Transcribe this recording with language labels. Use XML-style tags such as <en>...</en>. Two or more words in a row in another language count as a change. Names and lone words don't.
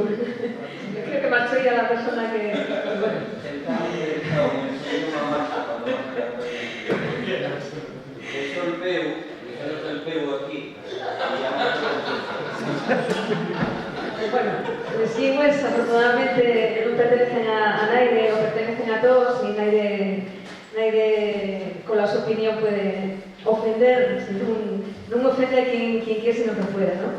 <es>Creo que marchó ya la persona que... Bueno. Bueno, los jingles afortunadamente</es> <gl>non pertenecen a naide ou pertenecen a todos e naide</gl> <es>con la</es> <gl>súa opinión pode ofender, non ofende</gl> <es>a quien quiere sino que pueda, ¿no?</es>